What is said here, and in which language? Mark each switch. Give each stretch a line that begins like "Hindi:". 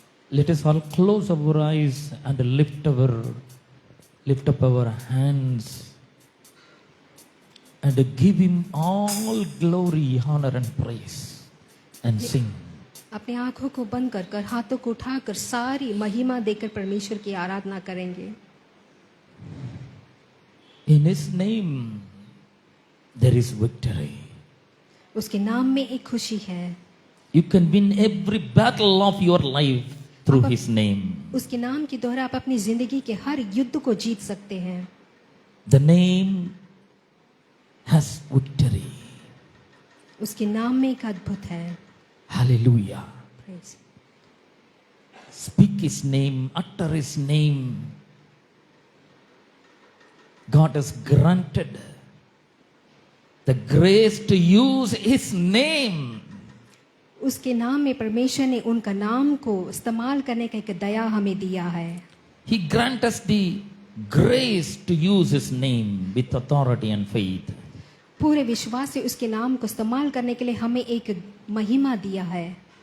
English: Let us all close our eyes and lift up our hands and give him all glory, honor and praise and sing.
Hindi: अपनी आंखों को बंद कर कर हाथों को उठाकर सारी महिमा देकर परमेश्वर की आराधना करेंगे।
English: In his name there is victory.
Hindi: उसके नाम में एक खुशी है।
English: You can win every battle of your life through his name.
Hindi: उसके नाम के द्वारा आप अपनी जिंदगी के हर युद्ध को जीत सकते हैं।
English: The name has victory.
Hindi: उसके नाम में एक अद्भुत है।
English: Hallelujah. Praise. Speak his name, utter his name. God has granted the grace to use his name.
Hindi: उसके नाम में परमेश्वर ने उनका नाम को इस्तेमाल करने का एक दया हमें दिया है।
English: He grant us the grace to use his name with authority and faith.
Hindi: पूरे विश्वास से उसके नाम को इस्तेमाल करने के लिए हमें एक महिमा दिया है।